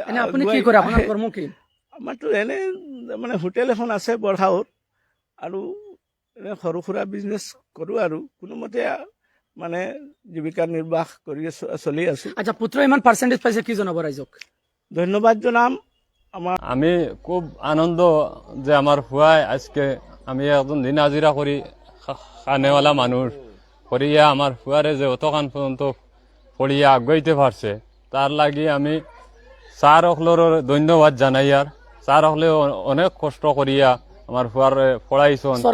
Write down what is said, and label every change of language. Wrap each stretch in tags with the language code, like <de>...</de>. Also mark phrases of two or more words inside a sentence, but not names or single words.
<as>আমাৰতো এনে মানে হোটেল এখন আছে বৰহাউত, আৰু এনে সৰু সুৰা বিজনেছ কৰোঁ, আৰু কোনোমতে মানে জীৱিকা নিৰ্বাহ কৰি চলি আছোঁ। আচ্ছা, পুত্ৰ ইমান পাৰ্চেণ্টেজ পাইছে, কি জনাব ৰাইজক? ধন্যবাদ জনাম।</as> <syl>আমি খুব আনন্দ যে আমার হুয়ায় আজকে আমি একজন দিন হাজিরা করি খানেওয়ালা মানুষ করিয়া আমার হুয়ারে যে অতখান পর্যন্ত পড়িয়া আগাইতে পারছে, তার লাগি আমি স্যার হকলের ধন্যবাদ জানাই। আর স্যার হকলে অনেক কষ্ট করিয়া আমার হুয়ারে পড়াইছেন।</syl>